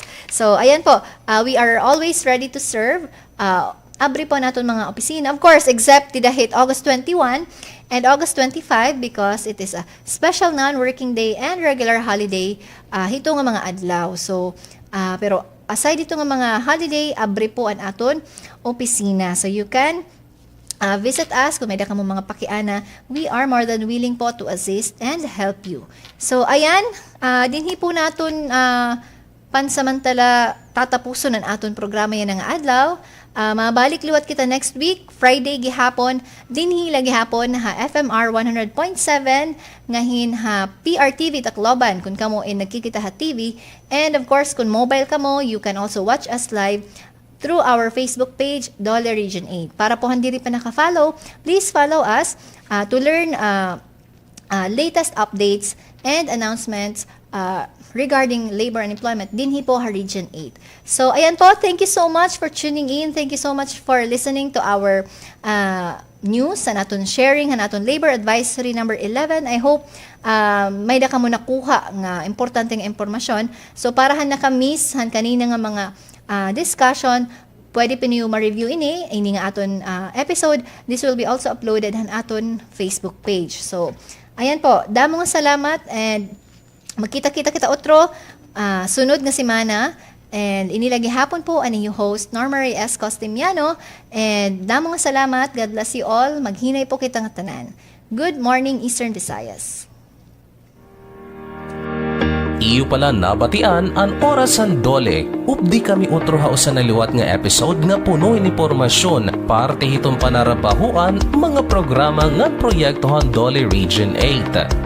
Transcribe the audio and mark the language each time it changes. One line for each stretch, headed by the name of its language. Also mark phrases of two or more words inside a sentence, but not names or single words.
Waray: So, ayan po,
English: we are always ready to serve.
Waray: Abri po naton mga opisina,
English: of course, except dahil August 21 and August 25 because it is a special non-working day and regular holiday
Waray: hito nga mga adlaw. So, pero aside dito nga mga holiday, abri po ang aton opisina.
English: So, you can visit us
Waray: kung may da kamo mga pakiana.
English: We are more than willing po to assist and help you. So,
Waray: ayan, dinhi po naton pansamantala tatapuson ang aton programa yan nga adlaw. Mabalik liwat kita
English: next week,
Waray: Friday gihapon, dinhi lagi hapon FMR 100.7 ngahin PRTV Tacloban kung kamo nagkikita TV.
English: And of course,
Waray: kung mobile kamo,
English: you can also watch us live through our Facebook page, Dole Region 8.
Waray: Para po hindi pa naka-follow,
English: please follow us to learn latest updates and announcements regarding labor and employment
Waray: dinhi po ha Region 8. So ayan po,
English: thank you so much for tuning in. Thank you so much for listening to our news
Waray: sa naton
English: sharing naton labor advisory number 11. I hope
Waray: may da ka mo nakuha nga importanteng impormasyon. So para han naka-miss han kanina nga mga discussion, pwede pa niyo ma-review ini nga aton episode.
English: This will be also uploaded
Waray: han aton
English: Facebook page.
Waray: So ayan po, damo nga salamat and magkita-kita kita otro sunod nga semana. And inilagi hapon po ang inyong host, Norma Ray S. Costimiano. And damo nga salamat.
English: God bless you all.
Waray: Maghinay po kita nga tanan.
English: Good morning, Eastern Visayas.
Waray: Iyo pala nabatian ang orasan dole. Updi kami utro hausan na liwat nga episode nga puno ni impormasyon parte hitong panarabahuan mga programa nga proyektohan Dole Region 8.